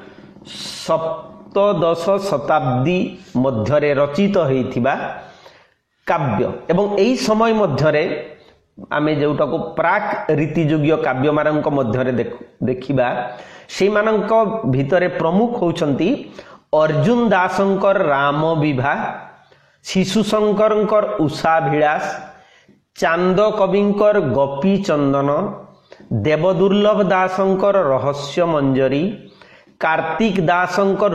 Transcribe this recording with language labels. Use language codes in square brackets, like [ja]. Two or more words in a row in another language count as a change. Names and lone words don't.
[or] ସପ୍ତଦଶ ଶତାବ୍ଦୀ ମଧ୍ୟରେ ରଚିତ ହୋଇଥିବା କାବ୍ୟ ଏବଂ ଏହି ସମୟ ମଧ୍ୟରେ ଆମେ ଯୋଉଟାକୁ ପ୍ରାକ ରୀତିଯୁଗୀୟ କାବ୍ୟ ମାନଙ୍କ ମଧ୍ୟରେ ଦେଖିବା ସେ ମାନଙ୍କ ଭିତରେ ପ୍ରମୁଖ ହେଉଛନ୍ତି ଅର୍ଜୁନ ଦାସଙ୍କର ରାମ ବିବାହ, ଶିଶୁ ଶଙ୍କରଙ୍କର ଉଷା ବିଳାସ, ଚାନ୍ଦ କବିଙ୍କର ଗୋପୀ ଚନ୍ଦନ, ଦେବଦୁର୍ଲଭ ଦାସଙ୍କର ରହସ୍ୟ ମଞ୍ଜରୀ, କାର୍ତ୍ତିକ ଦାସଙ୍କର